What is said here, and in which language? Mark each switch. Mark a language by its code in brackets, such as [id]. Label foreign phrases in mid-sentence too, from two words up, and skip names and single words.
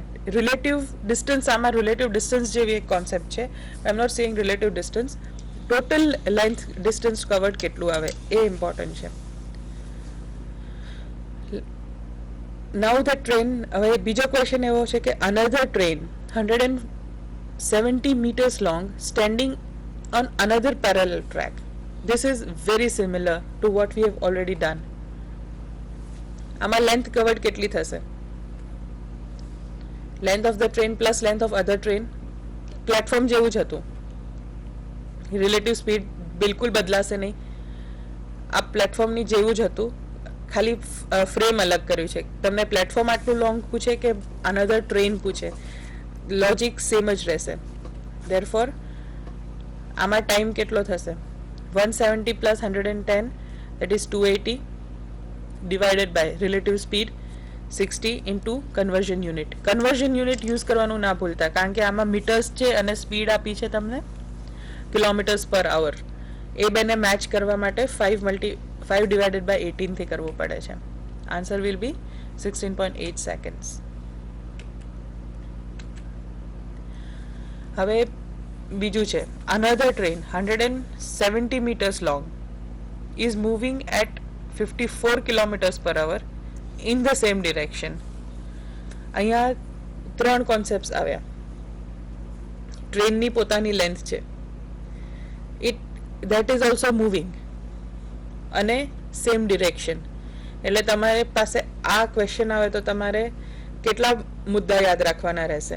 [en] relative distance, [gu] આમાં [en] relative distance [gu] જેવી એક કોન્સેપ્ટ છે. [en] I am not saying relative distance, total length distance covered [gu] કેટલું આવે એ [en] ઇમ્પોર્ટન્ટ છે. now the train, [gu] હવે બીજો ક્વેશ્ચન એવો છે કે [en] another train 170 meters long standing on another parallel track. This is very similar to what we have already done. [gu] આમાં લેન્થ કવર્ડ કેટલી થશે? [en] length of the train plus length of other train. [gu] પ્લેટફોર્મ જેવું જ હતું, [en] relative speed [gu] બિલકુલ બદલાશે નહીં. આ પ્લેટફોર્મની જેવું જ હતું, ખાલી ફ્રેમ અલગ કર્યું છે. તમને પ્લેટફોર્મ આટલું લોંગ પૂછે કે અનધર ટ્રેન પૂછે, [en] logic same [gu] જ રહેશે. ધેરફોર આમાં ટાઈમ કેટલો થશે? [en] 170 પ્લસ 110 that is 280 divided by relative speed 60 into conversion unit. conversion unit use [gu] કરવાનું ના ભૂલતા, કારણ કે આમાં મીટર્સ છે અને સ્પીડ આપી છે તમને [en] kilometers per hour. [gu] એ બેને મેચ કરવા માટે [en] 5 divided by 18 [gu] થી કરવું પડે છે. [en] answer will be 16.8 seconds. [gu] હવે બીજું છે, [en] another train 170 meters long is moving at 54 kilometers per hour in the same direction. [gu] અહીંયા 3 કોન્સેપ્ટ્સ આવ્યા. ટ્રેનની પોતાની લેન્થ છે, [en] it that is also moving, અને same direction. [gu] એટલે તમારી પાસે આ ક્વેશ્ચન આવે તો તમારે કેટલા મુદ્દા યાદ રાખવાના રહેશે?